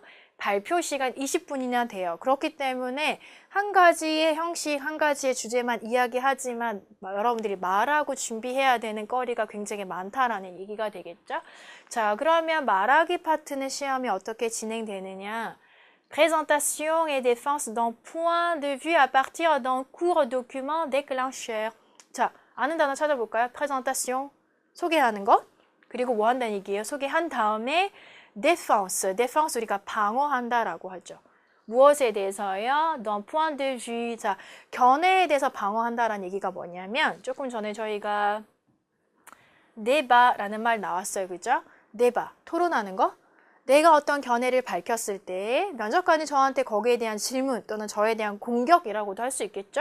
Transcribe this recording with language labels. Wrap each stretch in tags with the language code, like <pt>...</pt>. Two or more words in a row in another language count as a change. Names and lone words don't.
<ko>발표 시간 20분이나 돼요. 그렇기 때문에 한 가지의 형식, 한 가지의 주제만 이야기하지만 여러분들이 말하고 준비해야 되는 거리가 굉장히 많다라는 얘기가 되겠죠. 자, 그러면 말하기 파트는 시험이 어떻게 진행되느냐.</ko> <fr>Présentation et défense d'un point de vue à partir d'un court document déclencheur.</fr> <ko>자, 아는 단어 찾아볼까요? Présentation, 소개하는 것. 그리고 뭐 한다는 얘기예요? 소개한 다음에</ko> <fr>défense, défense</fr> <ko>우리가 방어한다라고 하죠. 무엇에 대해서요?</ko> <fr>d'un point de vue.</fr> <ko>자, 견해에 대해서 방어한다라는 얘기가 뭐냐면 조금 전에 저희가 débat라는 말 나왔어요. 그죠? débat, 토론하는 거. 내가 어떤 견해를 밝혔을 때 면접관이 저한테 거기에 대한 질문 또는 저에 대한 공격이라고도 할 수 있겠죠?</ko>